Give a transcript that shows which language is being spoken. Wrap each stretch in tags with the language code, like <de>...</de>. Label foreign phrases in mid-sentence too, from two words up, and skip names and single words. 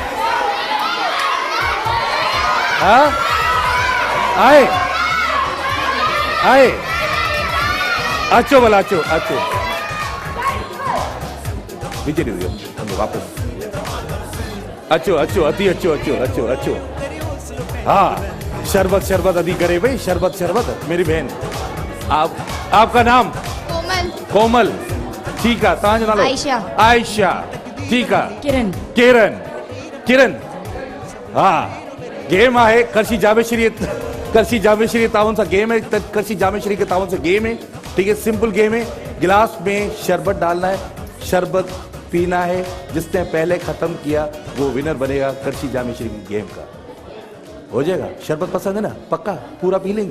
<sd>हाँ आए आए अचो भला अचो अचो विझी ॾियो वापसि। अचो अचो अदी अचो अचो अचो अचो। हाँ शरबत शरबत अदी करे भाई, शरबत शरबत।</sd> <hi>मेरी बहन आपका नाम? कोमल। कोमल ठीक है।</hi> <sd>तव्हांजो नालो?</sd> <hi>आयशा। आयशा ठीक है। किरण।</hi> <sd>किरण किरण हाँ गेम आहे करशी जामेश्वरी, करशी जामेश्वरी तावन</sd> <hi>सा गेम है। करशी जामेश्वरी के तावन से गेम है, ठीक है सिंपल गेम है। गिलास में शरबत डालना है, शरबत पीना है, जिसने पहले खत्म किया वो विनर बनेगा करशी जामेश्वरी की गेम का। हो जाएगा? शरबत पसंद है ना? पक्का पूरा पी लेंगे?</hi>